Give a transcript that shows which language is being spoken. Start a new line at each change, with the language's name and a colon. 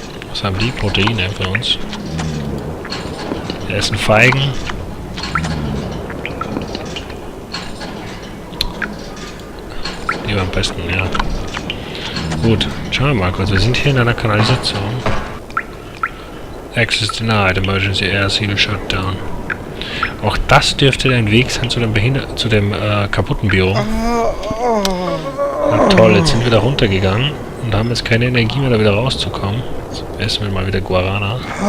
German: Was haben die? Proteine für uns. Wir essen Feigen. Die war am besten, ja. Gut, schauen wir mal kurz. Wir sind hier in einer Kanalisation.
English: Access denied, emergency air seal shut down.
German: Auch das dürfte ein Weg sein zu dem kaputten Büro. Na toll, jetzt sind wir da runtergegangen und haben jetzt keine Energie mehr, da wieder rauszukommen. Jetzt essen wir mal wieder Guarana.